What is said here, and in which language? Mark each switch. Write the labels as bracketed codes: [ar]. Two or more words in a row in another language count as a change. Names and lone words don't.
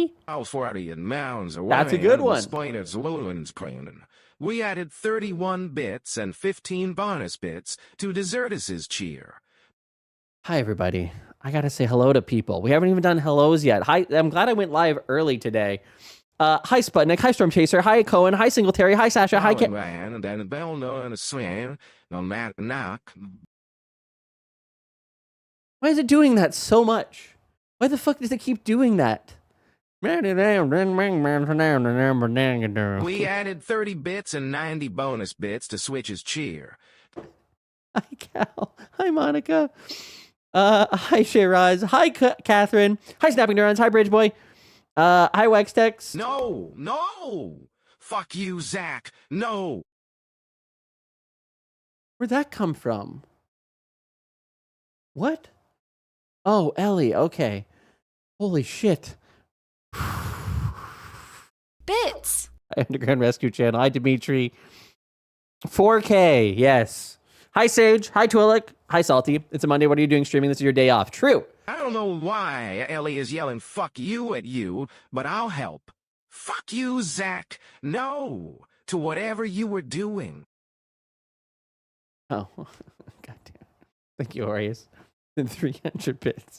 [en] All 40 and mounds away. That's a good one. we added 31 bits and 15 bonus bits to Desertus's cheer. Hi, everybody. I gotta say hello to people. We haven't even done hellos yet. Hi, I'm glad I went live early today. Hi, Sputnik. Hi, Storm Chaser. Hi, Cohen. Hi, Singletary. Hi, Sasha. Hi, Ken. Why is it doing that so much? Why the fuck does it keep doing that? We added 30 bits and 90 bonus bits to Switch's cheer. Hi, Cal. Hi, Monica. Hi, Shayraz. Hi, Catherine. Hi, Snapping Neurons. Hi, Bridge Boy. Hi, Waxtex. No! Fuck you, Zach. No! Where'd that come from? What? Oh, Ellie. Okay. Holy shit. Bits. Hi, Underground Rescue Channel. Hi, Dimitri. 4K. Yes. Hi, Sage. Hi, Twillick. Hi, Salty. It's a Monday. What are you doing streaming? This is your day off. True. I don't know why Ellie is yelling fuck you at you, but I'll help. Fuck you, Zach. No to whatever you were doing. Oh, goddamn. Thank you, Aureus. 300 bits.